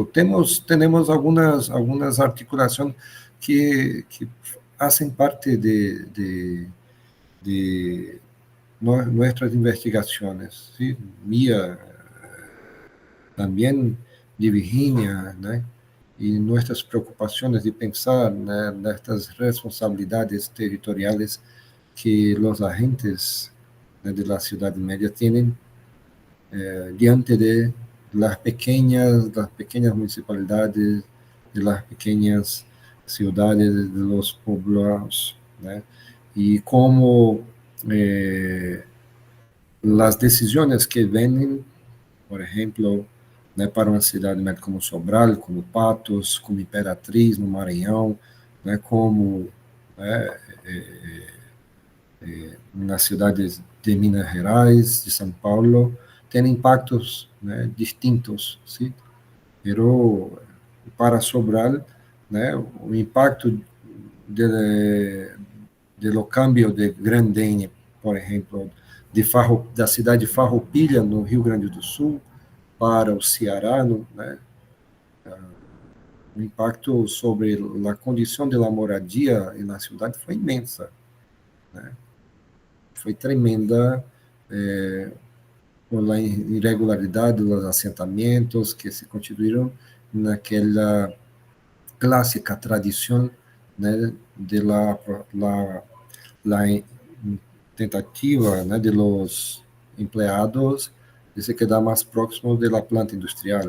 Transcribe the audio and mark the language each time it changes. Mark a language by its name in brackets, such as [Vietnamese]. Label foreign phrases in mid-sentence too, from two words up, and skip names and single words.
[Portuguese] Temos algumas articulações que fazem parte de nossas investigações, ¿sí? Mía, também de Virginia, né? E nossas preocupações de pensar, né, nestas responsabilidades territoriais que [Spanish] los agentes de la ciudad media tienen diante de las pequeñas municipalidades, de las pequeñas ciudades, de los pueblos, ¿no? Y cómo las decisiones que vienen, por ejemplo, [Portuguese] né, para uma cidade né, como Sobral, como Patos, como Imperatriz, no Maranhão, né, como nas cidades de Minas Gerais, de São Paulo, tem impactos né, distintos, sim? Pero para Sobral, né, o impacto [Spanish] de lo cambio [Portuguese] de Grandene, por exemplo, da cidade de Farroupilha, no Rio Grande do Sul, para o Ceará, né, o impacto sobre a condição [Spanish] de la moradia [Portuguese] na cidade foi imensa, né? Foi tremenda por a irregularidade dos assentamentos que se constituíram naquela clássica tradição, né, [Spanish] de la tentativa, [Portuguese] né, [Spanish] de los empregados [Portuguese] de se quedar mais próximo da planta industrial.